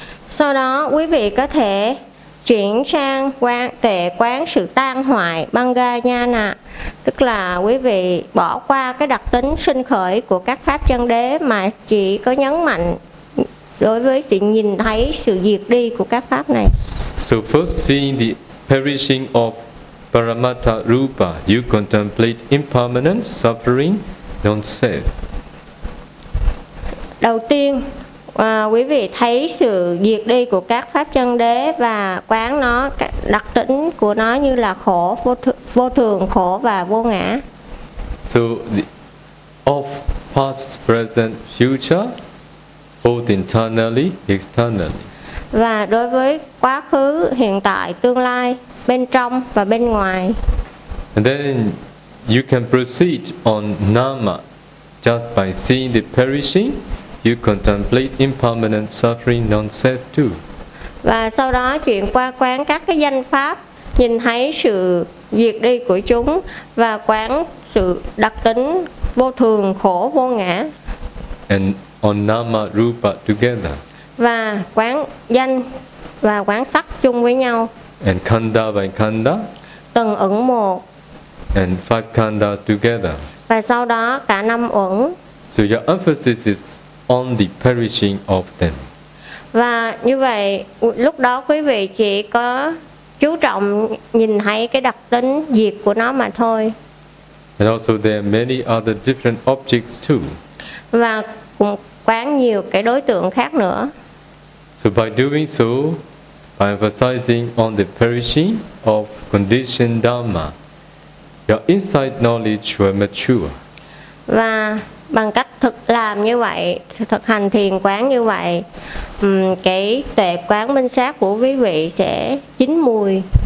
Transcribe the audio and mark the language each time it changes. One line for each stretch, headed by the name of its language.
Vietnamese: Sau đó quý vị có thể chuyển sang quán tệ quán sự tan hoại Bhanga Jnana, tức là quý vị bỏ qua cái đặc tính sinh khởi của các pháp chân đế mà chỉ có nhấn mạnh đối với sự nhìn thấy sự diệt đi của các pháp này.
English: So first seeing the perishing of Paramattha Rupa, you contemplate impermanence, suffering, non-self.
Vietnamese: Đầu tiên, quý vị thấy sự diệt đi của các pháp chân đế và quán nó, đặc tính của nó như là khổ, vô thường, khổ và vô ngã.
English: So, the, of past, present, future, both internally, externally.
Vietnamese: Và đối với quá khứ, hiện tại, tương lai, bên trong và bên ngoài.
English: And then you can proceed on nama. Just by seeing the perishing, you contemplate impermanent suffering non-self too.
Vietnamese: Và sau đó chuyển qua quán các cái danh pháp, nhìn thấy sự diệt đi của chúng và quán sự đặc tính vô thường, khổ, vô ngã.
English: And on nama rupa together.
Vietnamese: Và quán danh và quán sắc chung với nhau.
English: And khanda by khanda.
Vietnamese: Từng ẩn một.
English: And five khanda together.
Vietnamese: Và sau đó cả năm ẩn.
English: So your emphasis is on the perishing of them.
Vietnamese: Và như vậy, lúc đó quý vị chỉ có chú trọng nhìn thấy cái đặc tính diệt của nó mà thôi.
English: And also there are many other different objects too.
Vietnamese: Và cũng quán nhiều cái đối tượng khác nữa.
English: So by doing so, by emphasizing on the perishing of conditioned dharma, your inside knowledge will mature.
Vietnamese: Và bằng cách thực làm như vậy, thực hành thiền quán như vậy, cái tuệ quán minh sát của quý vị sẽ chín mùi.